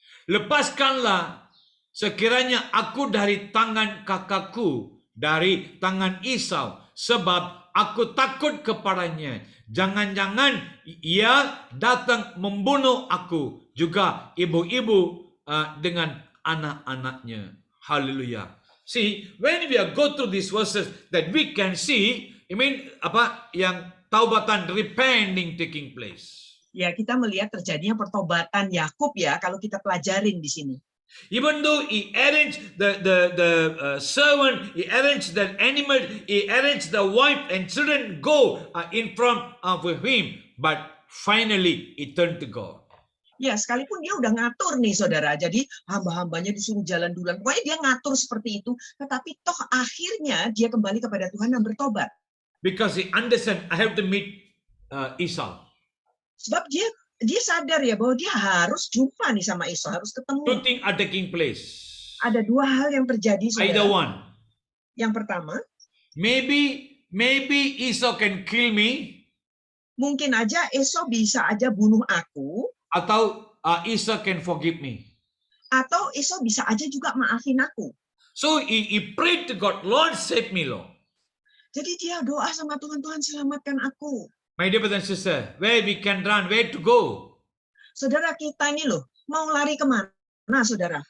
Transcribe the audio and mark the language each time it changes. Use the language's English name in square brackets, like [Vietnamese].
[Indonesian] Lepaskanlah sekiranya aku dari tangan kakakku, dari tangan Esau, sebab aku takut kepadanya. Jangan-jangan ia datang membunuh aku, juga ibu-ibu dengan anak-anaknya. Hallelujah. [English] See, when we are go through these verses, that we can see, [Indonesian] yang taubatan, [English] repenting taking place. [Indonesian] Ya, kita melihat terjadinya pertobatan Yakub ya kalau kita pelajarin di sini. [English] Even though he arranged the servant, he arranged the animal, he arranged the wife and children go in front of him, but finally he turned to God. [Indonesian] Ya, sekalipun dia udah ngatur nih saudara, jadi hamba-hambanya disuruh jalan duluan. Pokoknya dia ngatur seperti itu, tetapi toh akhirnya dia kembali kepada Tuhan dan bertobat. [English] Because he understand, I have to meet Esau. [Indonesian] Sebab dia sadar ya bahwa dia harus jumpa nih sama Esau, harus ketemu. [English] 2 things are taking place. [Indonesian] Ada 2 hal yang terjadi saudara. [English] Either one. [Indonesian] Yang pertama, [English] maybe Esau can kill me. [Indonesian] mungkin aja Esau bisa aja bunuh aku. [English] Atau Esau can forgive me. [Indonesian] Atau Esau bisa aja juga maafin aku. [English] So he prayed to God, Lord save me, Lord. [Indonesian] Jadi dia doa sama Tuhan, Tuhan selamatkan aku. [English] My dear brother and sister, where we can run, where to go? [Indonesian] Saudara, kita ini loh, mau lari kemana saudara?